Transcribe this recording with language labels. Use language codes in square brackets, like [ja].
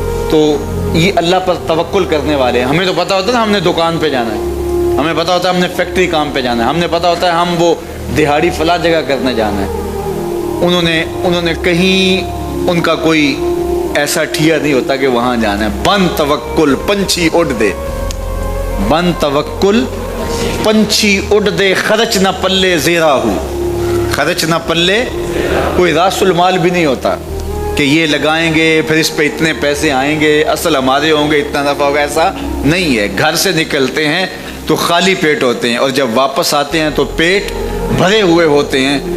[ur] تو یہ اللہ پر توکل کرنے والے ہیں. ہمیں تو پتہ ہوتا ہے نا ہم نے دکان پہ جانا ہے، ہمیں پتہ ہوتا ہے ہم نے فیکٹری کام پہ جانا ہے، ہم نے پتہ ہوتا ہے ہم وہ دہاڑی فلاں جگہ کرنے جانا ہے. انہوں نے کہیں ان کا کوئی ایسا ٹھیا نہیں ہوتا کہ وہاں جانا ہے. [pa] بن توکل پنچھی اڑ دے، بن توکل پنچھی اڑ دے، خرچ نہ پلے زیرا ہو. [ur] خرچ نہ پلے، کوئی راس المال بھی نہیں ہوتا کہ یہ لگائیں گے پھر اس پہ اتنے پیسے آئیں گے، اصل ہمارے ہوں گے، اتنا نفع ہوگا. ایسا نہیں ہے. گھر سے نکلتے ہیں تو خالی پیٹ ہوتے ہیں اور جب واپس آتے ہیں تو پیٹ بھرے ہوئے ہوتے ہیں.